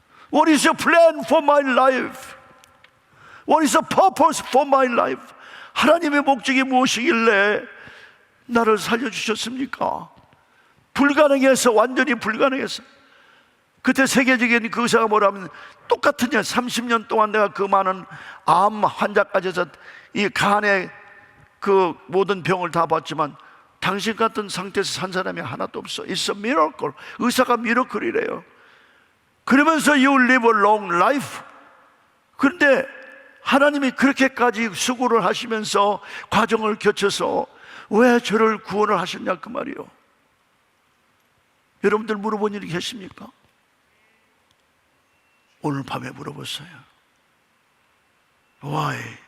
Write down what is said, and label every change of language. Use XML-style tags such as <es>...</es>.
<en>What is your plan for my life? What is the purpose for my life?</en> <ko>하나님의 목적이 무엇이길래 나를 살려주셨습니까? 불가능해서, 완전히 불가능해서. 그때 세계적인 그 의사가 뭐라면, 똑같은 일 30년 동안 내가 그 많은 암 환자까지 해서 이 간의 그 모든 병을 다 봤지만 당신 같은 상태에서 산 사람이 하나도 없어.</ko> <en>It's a miracle.</en> <ko>의사가 미러클이래요. 그러면서</ko> <en>you live a long life.</en> <ko>그런데 하나님이 그렇게까지 수고를 하시면서 과정을 거쳐서 왜 저를 구원을 하셨냐 그 말이요. 여러분들 물어본 일이 계십니까? 오늘 밤에 물어봤어요.</ko> <en>Why?</en>